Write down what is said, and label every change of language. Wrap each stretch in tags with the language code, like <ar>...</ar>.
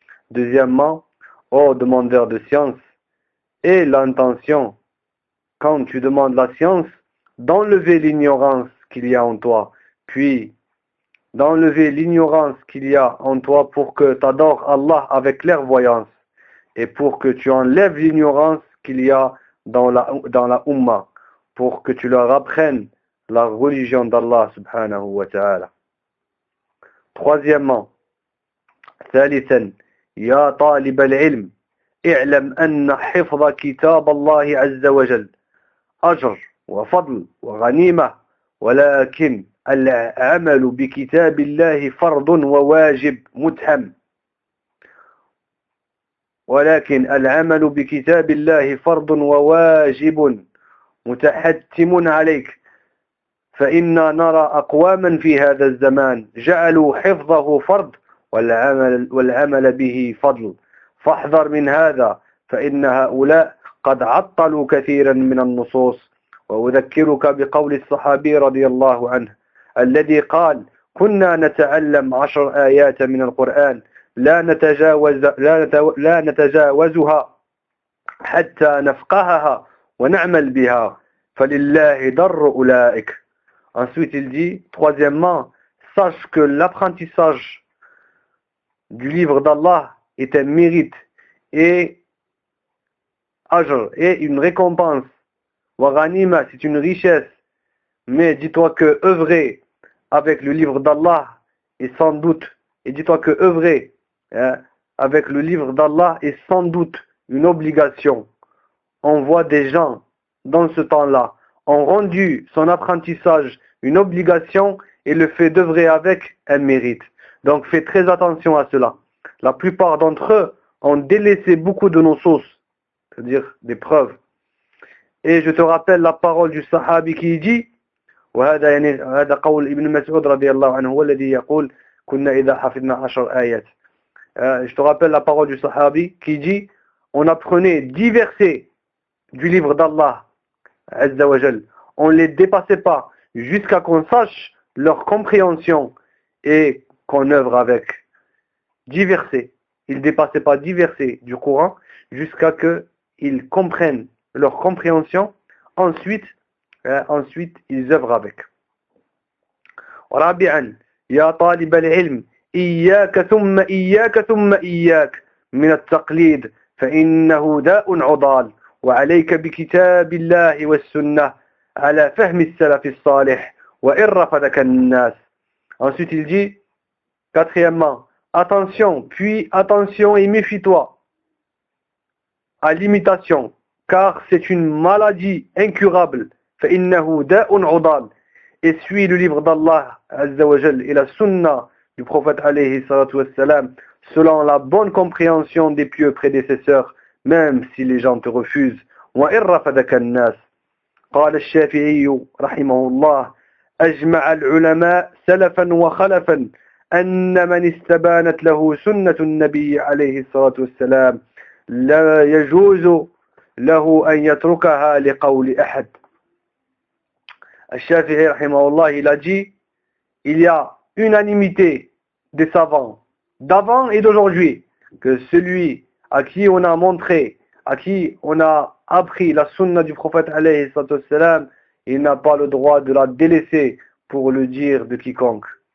<fr>Deuxièmement, ô demandeur de science, aie l'intention, quand tu demandes la science, d'enlever l'ignorance qu'il y a en toi, puis d'enlever l'ignorance qu'il y a en toi pour que tu adores Allah avec clairvoyance et pour que tu enlèves l'ignorance qu'il y a dans la Ummah, pour que tu leur apprennes la religion d'Allah subhanahu wa ta'ala. Troisièmement,</fr> <ar>thalithan, يا طالب العلم اعلم أن حفظ كتاب الله عز وجل أجر وفضل وغنيمة، ولكن العمل بكتاب الله فرض وواجب متهم ولكن العمل بكتاب الله فرض وواجب متحتم عليك، فإنا نرى أقواما في هذا الزمان جعلوا حفظه فرض والعمل به فضل، فاحذر من هذا، فإن هؤلاء قد عطلوا كثيرا من النصوص وأذكرك بقول الصحابي رضي الله عنه الذي قال: كنا نتعلم 10 آيات من القرآن لا نتجاوزها حتى نفقهها ونعمل بها، فلله ضر أولئك.</ar> <fr>Ensuite il dit, troisièmement, sache que l'apprentissage du livre d'Allah est un mérite et ajr et une récompense.</fr> <ar>Wa ghanima,</ar> <fr>c'est une richesse. Mais dis-toi que œuvrer avec le livre d'Allah est sans doute, et dis-toi que œuvrer avec le livre d'Allah est sans doute une obligation. On voit des gens dans ce temps-là ont rendu son apprentissage une obligation et le fait d'œuvrer avec un mérite. Donc fais très attention à cela. La plupart d'entre eux ont délaissé beaucoup de nos sources, c'est-à-dire des preuves. Et je te rappelle la parole du sahabi qui dit,</fr> <ar>وهذا يعني هذا قول ابن مسعود رضي الله عنه هو الذي يقول كنا إذا حفظنا 10 آيات.</ar> <fr>Je te rappelle la parole du sahabi qui dit, on apprenait 10 versets du livre d'Allah, Azza wa Jal. On ne les dépassait pas jusqu'à qu'on sache leur compréhension et qu'on œuvre avec. 10 versets. Ils ne dépassaient pas 10 versets du Coran jusqu'à ce qu'ils comprennent leur compréhension. Ensuite, ils œuvrent avec.</fr> <ar>Rabi'an, ya talib al-ilm, iyyaka thumma iyyaka min al-taqlid, fa'innahu da'un udal. وعليك بكتاب الله والسنة على فهم السلف الصالح وإن رفضك الناس.</ar> <fr>Ensuite il dit, quatrièmement, attention, puis attention et méfie-toi à l'imitation, car c'est une maladie incurable.</fr> <ar>فإنه داء عضال.</ar> <fr>Et suis le livre d'Allah Azza wa Jal et la sunna du prophète alayhi salatu wa salam selon la bonne compréhension des pieux prédécesseurs, même si les gens te refusent.</fr> <ar>وَإِنْ رَفَدَكَ النَّاسِ. قال الشافعي رحمه الله أجمع العلماء سلفا وخلفا أن من استبانت له سنة النبي عليه الصلاة والسلام لا يجوز له أن يتركها لقول أحد.</ar> <fr>الشافعي</fr> <ar>رحمه الله</ar> <fr>il a dit, il y a unanimité des savants d'avant et d'aujourd'hui que celui à qui on a montré, à qui on a appris la sunna du prophète alayhi sallallahu alayhi wa sallam, il n'a pas le droit de la délaisser pour le dire de quiconque.</fr>